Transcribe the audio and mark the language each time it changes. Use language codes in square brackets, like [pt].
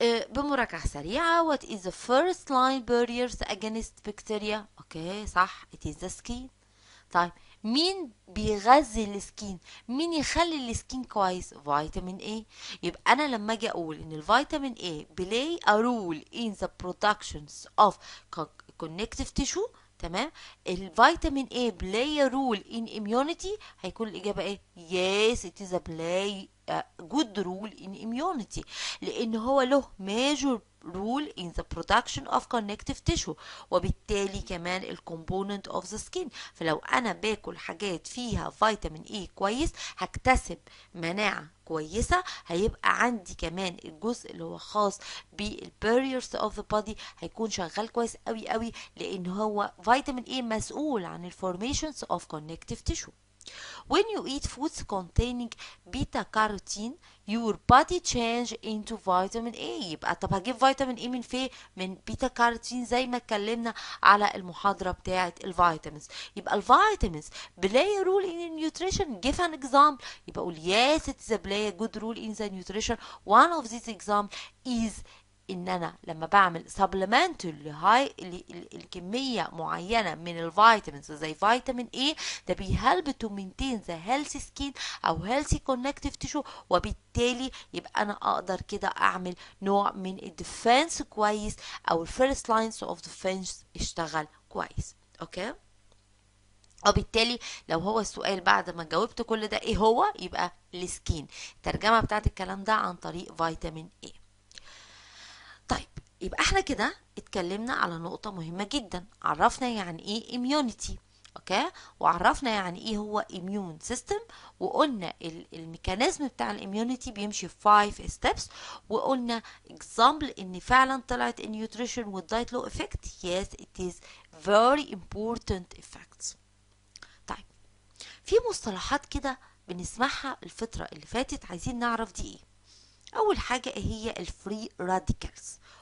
[ar] بمراجعة سريعة، [en] what is the first line barriers against bacteria؟ Okay صح، it is the skin. [ar] طيب مين بيغذي السكين؟ مين يخلي السكين كويس؟ فيتامين اي. يبقى انا لما اجي اقول ان الفيتامين اي [en] play a role in the productions of connective tissue، تمام، الفيتامين A play a role in immunity، [ar] هيكون الإجابة ايه؟ [en] yes it is a play a good role in immunity، لأن هو له major role in the production of connective tissue، وبالتالي كمان ال component of the skin. [ar] فلو أنا باكل حاجات فيها فيتامين A كويس هكتسب مناعة كويسة، هيبقى عندي كمان الجزء اللي هو خاص بالباريرز اوف ذا بودي هيكون شغال كويس قوي قوي، لان هو فيتامين اي مسؤول عن الفورميشنز اوف كونكتيف تيشو. [en] When you eat foods containing beta carotene your body change into vitamin A. [ar] يبقى طب هجيب فيتامين A من فين؟ من بيتا كاروتين، زي ما اتكلمنا على المحاضرة بتاعة الفيتامينز. [en] يبقى الفيتامينز play a role in nutrition. give an example. يبقى اقول yes it is a play a good role in the nutrition. [ar] one of these example is ان انا لما بعمل supplement الكميه معينه من الفيتامينز زي فيتامين A، ده بيهلب [en] to maintain the healthy skin [ar] او healthy connective tissue، وبالتالي يبقى انا اقدر كده اعمل نوع من الديفense كويس، او الفيرست لاينز اوف ديفense اشتغل كويس. اوكي، وبالتالي لو هو السؤال بعد ما جاوبت كل ده ايه هو، يبقى السكين. الترجمه بتاعت الكلام ده عن طريق فيتامين A. طيب يبقى احنا كده اتكلمنا على نقطة مهمة جدا، عرفنا يعني ايه immunity، اوكي، وعرفنا يعني ايه هو immune system، وقلنا الميكانيزم بتاع الاميونيتي بيمشي في 5 steps، وقلنا example ان فعلا طلعت النيوتريشن والدايت له effect. [en] yes it is very important effects. [ar] طيب في مصطلحات كده بنسمعها الفترة اللي فاتت، عايزين نعرف دي ايه. أول حاجة هي الفري راديكالز.